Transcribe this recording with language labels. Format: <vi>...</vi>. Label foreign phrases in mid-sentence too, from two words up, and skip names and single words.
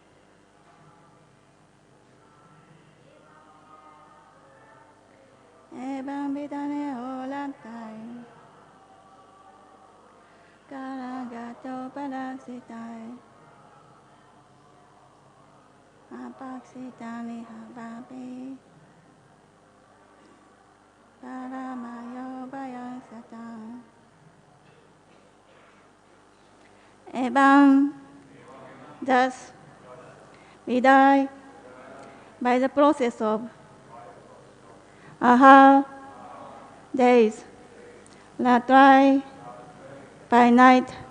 <sa>Evaṁ-vidhair aho-rātraiḥ, kāla-gatyopalakṣitaiḥ, apakṣitam vayaḥ-śapi, paramāyur vayaḥ-śatam. Evam,</sa> <en>thus, vidhaiḥ, by the process of ahaḥ, days, āho-rātraiḥ, by night,</en>